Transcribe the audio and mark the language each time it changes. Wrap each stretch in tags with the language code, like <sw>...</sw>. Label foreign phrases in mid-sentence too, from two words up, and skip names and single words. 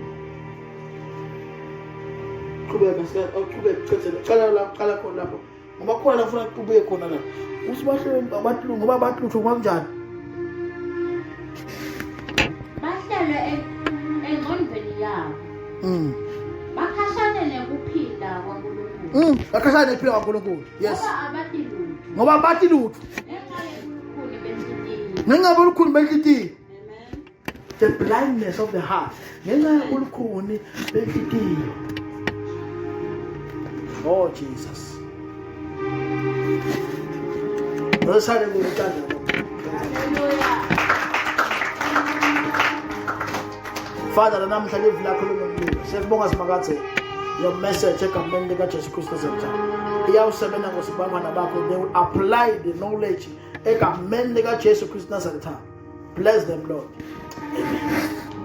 <ss>Qhubeka qhubeka cala khona lapho ngoba khona la ufuna ubuye khona la uthi bahlwe abantu ngoba abantu lutho kanjani. Bahlele engqondweni yabo. Bakhashane nekuphila kwaNkulunkulu. Bakhashane nekuphila kwaNkulunkulu.</ss> <en>Yes.</en> <ss>Ngoba abati lutho. Ngoba abati lutho. Ngenxa yebulukhuni Ngenxa yobulukhuni benhlitiyo. benhlitiyo. Amen.</ss> <en>The blindness of the heart.</en> <ss>Ngenxa yobulukhuni benhlitiyo.</ss> <en>Oh Jesus.</en> <ss>Rosale ngokutanda. Father, namhla live lakho lomlilo. Siyabonga simakathe.</ss> <en>Your message</en> <ss>egameni lika Jesu Kristu zethu. Iyawusebenza ngosibamana bakho.</ss> <en>They will apply the knowledge</en> <ss>egameni lika</ss> <en>Jesu Kristu Nazareth. Bless them, Lord. Amen.</en>